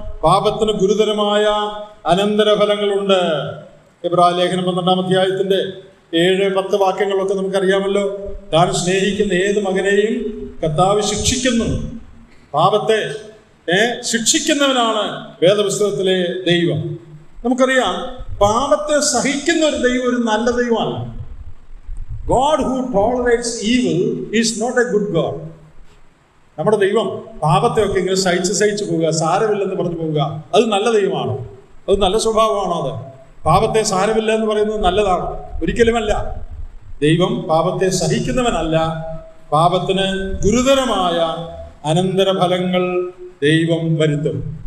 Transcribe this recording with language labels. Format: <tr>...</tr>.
<ml>പാപത്തിന് ഗുരുതരമായ അനന്തരഫലങ്ങളുണ്ട്. എബ്രായ ലേഖനം 12-ാം അധ്യായത്തിന്റെ 7-10 വാക്യങ്ങളൊക്കെ നമുക്കറിയാമല്ലോ. താൻ സ്നേഹിക്കുന്ന ഏത് മകനെയും കർത്താവ് ശിക്ഷിക്കുന്നു. പാപത്തെ ശിക്ഷിക്കുന്നവനാണ് വേദപുസ്തകത്തിലെ ദൈവം. നമുക്കറിയാം, പാപത്തെ സഹിക്കുന്ന ഒരു ദൈവം ഒരു നല്ല ദൈവമാണ്.</ml> <en>God who tolerates evil is not a good God.</en> <ml>നമ്മുടെ ദൈവം പാപത്തെയൊക്കെ ഇങ്ങനെ സഹിച്ച് പോവുക, സാരമില്ലെന്ന് പറഞ്ഞു പോവുക, അത് നല്ല ദൈവമാണോ? അത് നല്ല സ്വഭാവമാണോ? അത് പാപത്തെ സാരമില്ല എന്ന് പറയുന്നത് നല്ലതാണോ? ഒരിക്കലുമല്ല. ദൈവം പാപത്തെ സഹിക്കുന്നവനല്ല. പാപത്തിന് ഗുരുതരമായ അനന്തരഫലങ്ങൾ ദൈവം വരുത്തും.</ml>